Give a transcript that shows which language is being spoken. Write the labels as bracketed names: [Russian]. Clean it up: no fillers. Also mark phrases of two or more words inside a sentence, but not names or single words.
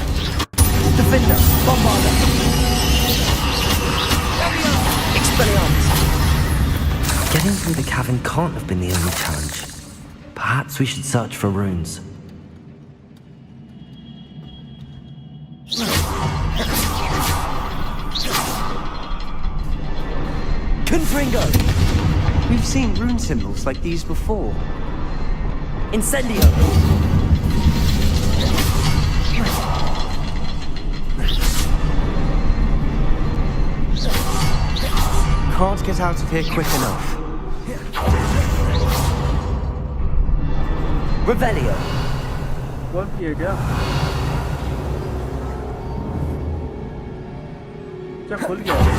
[English] Defender! Bombarda! Expelliarmus! Surely the cavern can't have been the only challenge. Perhaps we should search for runes. Confringo! We've seen rune symbols like these before. Incendio! Can't get out of here quick enough. Revelio! [Hindi] What किया क्या? क्या खुल गया?